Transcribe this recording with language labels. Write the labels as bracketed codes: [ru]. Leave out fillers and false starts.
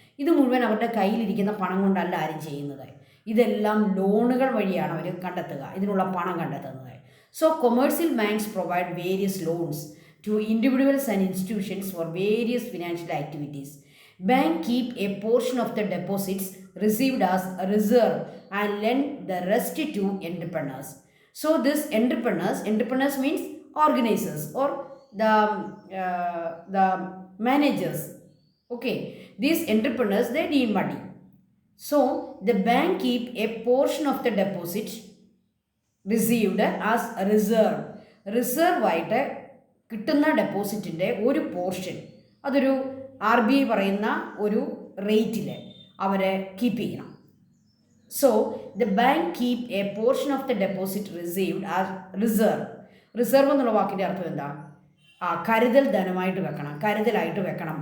[ml] ഇത് മുഴുവൻ അവരുടെ കയ്യിലിരിക്കുന്ന പണം കൊണ്ടല്ല ആരും ചെയ്യുന്നത്. ഇതെല്ലാം ലോണുകൾ വഴിയാണ് അവർ കണ്ടെത്തുക, ഇതിനുള്ള പണം കണ്ടെത്തുന്നത്. [en] So commercial banks provide various loans to individuals and institutions for various financial activities. Bank keep a portion of the deposits received as reserve and lend the rest to entrepreneurs. So this entrepreneurs means organizers or the managers. Okay, these entrepreneurs, they need money. So the bank keep a portion of the deposit received as reserve. [ml] Reserve ആയിട്ട് കിട്ടുന്ന ഡെപ്പോസിറ്റിൻ്റെ ഒരു portion അതൊരു RBI പറയുന്ന ഒരു റേറ്റിൽ അവരെ keep ചെയ്യണം. [en] So the bank keep a portion of the deposit received as reserve. [ml] Reserve എന്നുള്ള വാക്കിൻ്റെ അർത്ഥം എന്താ? കരുതൽ ധനമായിട്ട് വെക്കണം, കരുതലായിട്ട് വെക്കണം.